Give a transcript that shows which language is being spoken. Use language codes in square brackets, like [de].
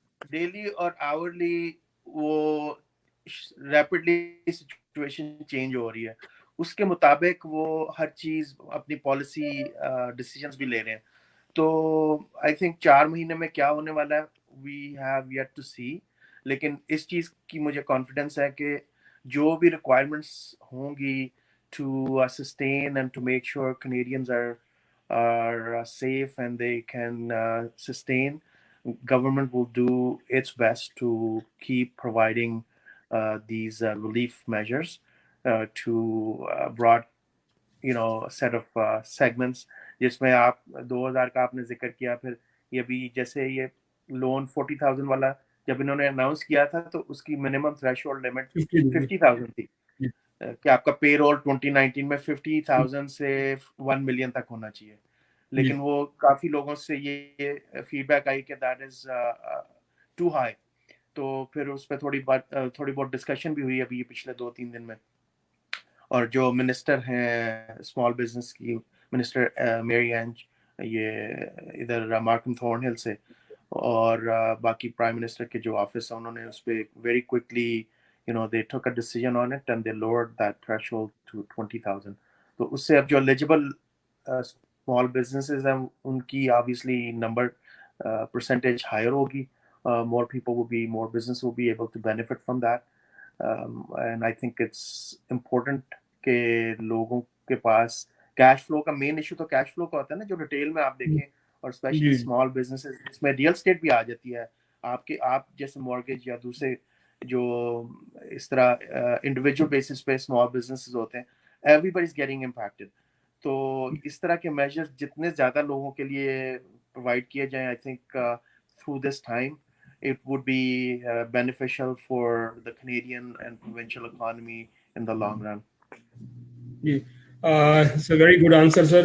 [hi] Daily और hourly वो rapidly situation change हो रही है, उसके मुताबिक वो हर चीज अपनी पॉलिसी डिसीजंस भी ले रहे हैं. तो आई थिंक 4 महीने में क्या होने वाला है [en] We have yet to see. [hi] लेकिन इस चीज की मुझे कॉन्फिडेंस है कि जो भी रिक्वायरमेंट्स होंगी [en] To sustain and to make sure Canadians are safe and they can sustain, government will do its best to keep providing these relief measures to broad set of segments. [hi] जिसमें आप 2000 का आपने जिक्र किया, फिर ये भी जैसे ये लोन 40,000 वाला जब इन्होंने अनाउंस किया था तो उसकी मिनिमम थ्रेशोल्ड लिमिट 50,000 थी कि आपका पे रोल 2019 में 50,000 से 1 मिलियन तक होना चाहिए. लेकिन वो काफी लोगों से ये फीडबैक आई कि [en] That is too high. [hi] तो फिर उस पर थोड़ी बहुत डिस्कशन भी हुई अभी पिछले 2-3 दिन में. और जो मिनिस्टर हैं स्मॉल बिजनेस की, मिनिस्टर मेरी एंज, ये इधर मार्कम थॉर्नहिल से, और बाकी प्राइम मिनिस्टर के जो ऑफिस है उन्होंने उस पर very quickly [en] they took a decision on it and they lowered that threshold to 20,000. [hi] तो उससे अब जो eligible small businesses हैं उनकी obviously number percentage higher होगी. [en] More people will be, more business will be able to benefit from that. And I think it's important [hi] कि लोगों के पास कैश फ्लो का मेन इशू तो कैश फ्लो का होता है ना, जो रिटेल में आप देखें, और स्पेशली स्मॉल बिजनेसेस इसमें रियल एस्टेट भी आ जाती है. आप जैसे मॉर्गेज या दूसरे जो इस तरह इंडिविजुअल बेसिस पे स्मॉल बिजनेसेस होते हैं, [en] Everybody is getting impacted. [hi] तो इस तरह के मेजर्स जितने ज़्यादा लोगों के लिए प्रोवाइड किए जाएं, [en] I think through this time it would be beneficial for the Canadian and provincial economy in the long run. It's a very good answer sir.